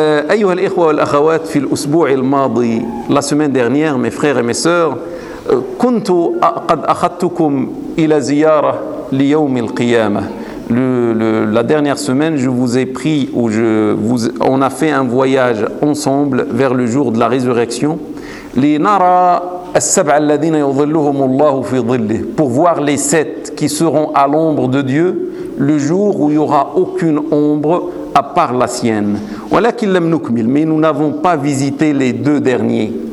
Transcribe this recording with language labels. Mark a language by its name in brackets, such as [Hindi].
[Arabic] أيها الإخوة والأخوات, في الأسبوع الماضي, [French] la semaine dernière, mes frères et mes sœurs, [Arabic] كنت قد أخذتكم إلى زيارة ليوم القيامة. [French] La dernière semaine, je vous ai pris ou on a fait un voyage ensemble vers le jour de la résurrection. [Arabic] لنرى السبع الذين يظلهم الله في ظله. [French] Pour voir les sept qui seront à l'ombre de Dieu le jour où il n'y aura aucune ombre à part la sienne. [Arabic] ولكن لم نكمل, [French] mais nous n'avons pas visité les deux derniers.